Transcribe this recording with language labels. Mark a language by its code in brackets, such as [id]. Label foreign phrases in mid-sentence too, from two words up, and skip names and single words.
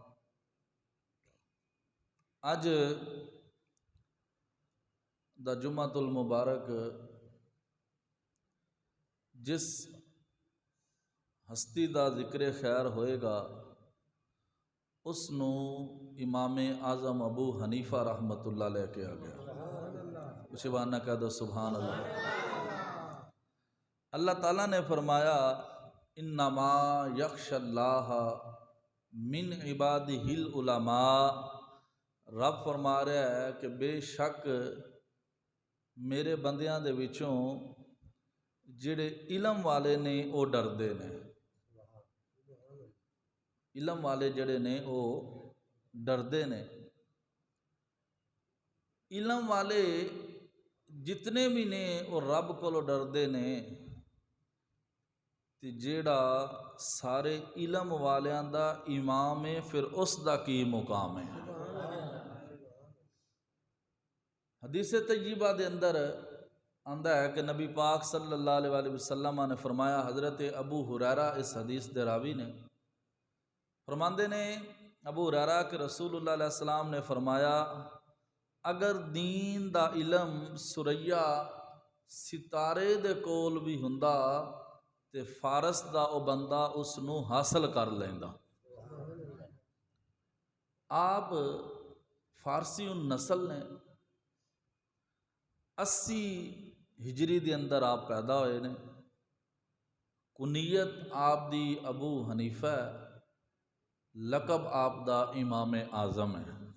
[pa] اج دا جمعۃ المبارک جس ہستی دا ذکر خیر ہوئے گا اس نو امام اعظم ابو حنیفہ [ar] رحمۃ اللہ علیہ [pa] کہا گیا شبانہ کہہ دو [ar] سبحان اللہ۔ [pa] اللہ تعالیٰ نے فرمایا [ar] انما یخشی اللہ من عبادہ العلماء، [pa] رب فرما رہا ہے کہ بے شک میرے بندیاں دے وچوں جڑے علم والے نے وہ ڈردے نے، علم والے جڑے نے وہ ڈردے نے۔ علم والے جتنے بھی نے وہ رب کو ڈردے نے، تے جیڑا سارے علم والیاں دا امام ہے پھر اس دا کی مقام ہے۔ حدیث طیبہ دے اندر آندا ہے کہ نبی پاک [ar] صلی اللہ علیہ وآلہ وسلم [pa] نے فرمایا، حضرت ابو ہریرہ اس حدیث دے راوی نے فرماندے نے، ابو ہریرہ کہ [ar] رسول اللہ علیہ السلام [pa] نے فرمایا، اگر دین دا علم سریا ستارے دے کول بھی ہوندا تے فارس دا او بندہ اس نو حاصل کر لیندا۔ آپ فارسی النسل نے، 80 ہجری دے اندر آپ پیدا ہوئے نے، کنیت آپ دی ابو حنیفہ ہے، لقب آپ دا امام اعظم ہے۔